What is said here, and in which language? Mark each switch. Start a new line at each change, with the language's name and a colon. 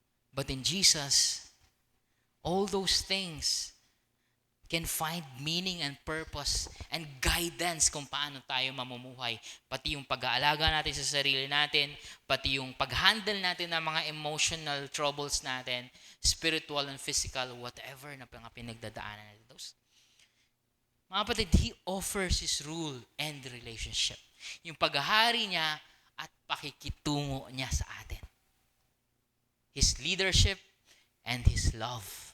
English: But in Jesus, all those things can find meaning and purpose and guidance
Filipino: kung paano tayo mamumuhay. Pati yung pag-aalaga natin sa sarili natin, pati yung pag-handle natin ng mga
English: emotional troubles
Filipino: natin,
English: spiritual and physical, whatever
Filipino: na pinagdadaanan natin. Mga kapatid,
English: He offers His rule and relationship.
Filipino: Yung paghahari niya at pakikitungo niya sa atin.
English: His leadership and His love.